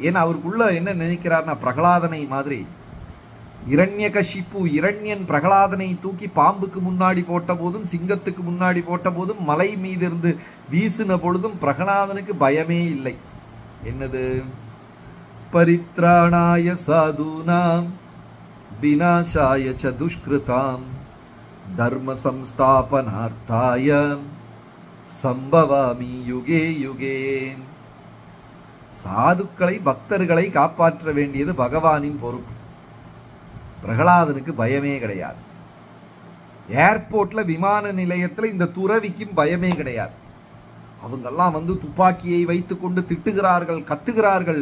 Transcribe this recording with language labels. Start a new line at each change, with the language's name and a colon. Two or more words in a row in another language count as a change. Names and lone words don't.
Tamil: ஏன்னா அவருக்குள்ள என்ன நினைக்கிறார்னா, பிரகலாதனை மாதிரி இரண்யகசிப்பு இரண்யன் பிரகலாதனை தூக்கி பாம்புக்கு முன்னாடி போட்ட போதும், சிங்கத்துக்கு முன்னாடி போட்ட போதும், மலை மீது இருந்து வீசின பொழுதும் பிரகலாதனுக்கு பயமே இல்லை. என்னது?
Sanskrit: परित्राणाय साधूनां विनाशाय च दुष्कृताम् धर्म संस्थापनार्थाय सम्भवामि युगे युगे.
Tamil: சாதுக்களை, பக்தர்களை காப்பாற்ற வேண்டியது பகவானின் பொறுப்பு. பிரகலாதனுக்கு பயமே கிடையாது. ஏர்போர்ட்ல, விமான நிலையத்தில் இந்த துறவிக்கும் பயமே கிடையாது. அவங்கெல்லாம் துப்பாக்கியை வைத்துக் கொண்டு திட்டுகிறார்கள், கத்துகிறார்கள்.